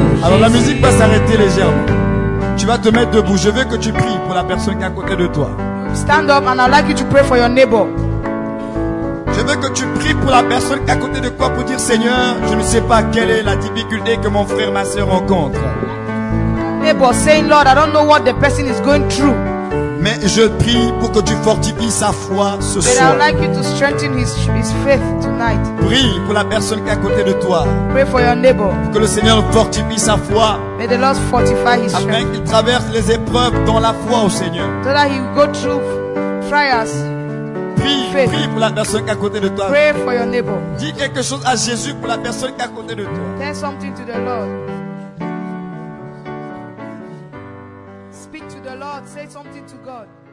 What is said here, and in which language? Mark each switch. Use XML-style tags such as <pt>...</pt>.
<fr>Alors la musique va s'arrêter légèrement. Tu vas te mettre debout. Je veux que tu pries pour la personne qui est à côté de toi.</fr> <en>Stand up and I'd like you to pray for your neighbor.</en> <fr>Je veux que tu pries pour la personne qui est à côté de toi pour dire Seigneur, je ne sais pas quelle est la difficulté que mon frère, ma soeur rencontre.</fr> <en>Neighbor saying, Lord, I don't know what the person is going through,</en> <fr>Mais je prie pour que tu fortifies sa foi ce</fr> <en>but</en> <fr>soir.</fr> <en>I'd like you to strengthen his faith tonight.</en> <fr>Prie pour la personne qui est à côté de toi.</fr> <en>Pray for your neighbor.</en> <fr>Que le Seigneur fortifie sa foi</fr> <en>May the Lord fortify his</en> <fr>afin</fr> <en>strength</en> <fr>qu'il traverse les épreuves dans la foi au Seigneur.</fr> <en>so that he will go through trials.</en> <fr>Prie pour la personne qui est à côté de toi.</fr> <en>Pray for your neighbor.</en> <fr>Dis quelque chose à Jésus pour la personne qui est à côté de toi.</fr> <en>Tell something to the Lord. Speak to the Lord. Say something to God.</en>